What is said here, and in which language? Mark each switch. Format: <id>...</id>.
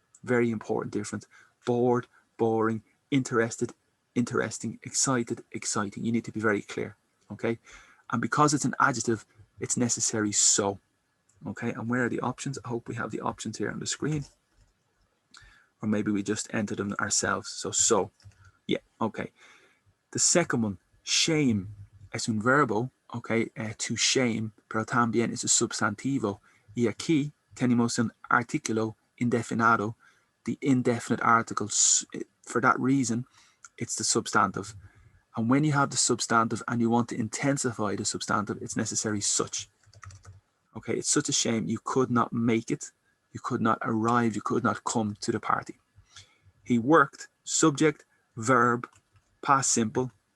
<en>Very important difference. Bored, boring, interested, interesting, excited, exciting. You need to be very clear, okay? And because it's an adjective, it's necessary so, okay? And where are the options? I hope we have the options here on the screen. Or maybe we just enter them ourselves. So, yeah, okay. The second one,</en> <es>shame, es un verbo, okay,</es> <en>to shame,</en> <es>pero también es un substantivo. Y aquí tenemos un artículo indefinado,</es> <en>the indefinite article. For that reason, it's the substantive. And when you have the substantive and you want to intensify the substantive, it's necessary such. Okay, it's such a shame you could not make it, you could not arrive, you could not come to the party. He worked, subject, verb, past simple.</en>